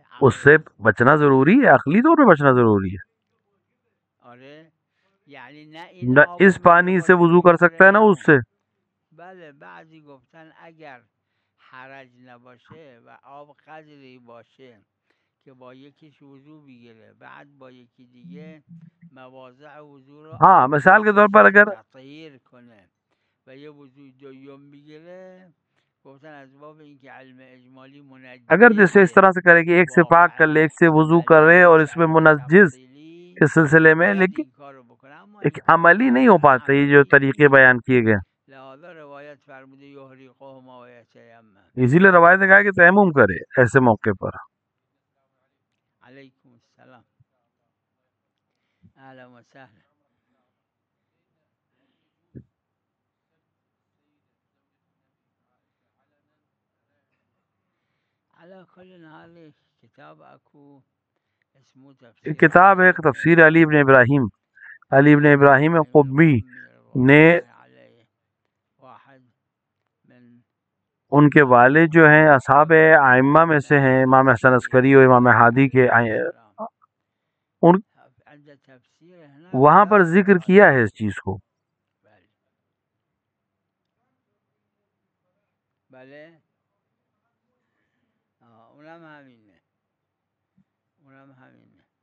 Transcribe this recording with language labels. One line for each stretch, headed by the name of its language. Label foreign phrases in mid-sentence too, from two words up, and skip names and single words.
Urdu: اس سے بچنا ضروری ہے، عقلی طور پہ بچنا ضروری ہے.
Persian: آره یعنی نه این
Urdu: نہ
Persian: آبو
Urdu: اس پانی
Persian: میتونه
Urdu: سے
Persian: باشه
Urdu: وضو کر
Persian: بگیره
Urdu: سکتا ہے
Persian: نه
Urdu: نہ اس
Persian: اون.
Urdu: سے.
Persian: بله بعضی گفتن اگر حرج نباشه و آب قدری باشه که با یکیش وضو بگیره بعد با یکی دیگه مواضع وضو رو
Urdu: ہاں
Persian: آب
Urdu: مثال کے طور پر
Persian: بکشه
Urdu: اگر
Persian: تطهیر کنه و یه وضوع دوم بگیره، گفتن از باب اینکه علم اجمالی
Urdu: اگر جیسے اس
Persian: منجز
Urdu: طرح سے کرے کہ ایک سے پاک کر لے ایک سے
Persian: واقعا
Urdu: وضو
Persian: عملی
Urdu: کرے اور
Persian: نیست
Urdu: اس میں
Persian: علم منجز تفصیلی
Urdu: کے سلسلے میں،
Persian: باید
Urdu: لیکن
Persian: این کار رو بکنه، اما
Urdu: ایک
Persian: این کار
Urdu: عملی نہیں ہو
Persian: ظاهرا
Urdu: پاتا یہ جو عملی طریقے
Persian: نیست.
Urdu: بیان کیے گئے. لہذا روایت فرموده
Arabic: یحرقهما و یتیمم.
Urdu: اسی لیے روایت نے کہا کہ تیمم کرے ایسے موقع پر.
Arabic: علیکم السلام، اهلا و سهلا. على كل حال کتاب اکو اسمه
Urdu: ایک تفسیر کتاب ہے تفسیر علی ابن ابراہیم، علی ابن ابراہیم قبی نے،
Arabic: واحد من
Urdu: ان کے والد جو ہیں اصحاب ائمہ میں سے ہیں، امام حسن عسکری اور امام ہادی کے ان
Arabic: عند تفسیر هنا
Urdu: وہاں پر
Arabic: بلا
Urdu: ذکر کیا ہے اس چیز کو.
Persian: بله اونم همینه، اونم همینه.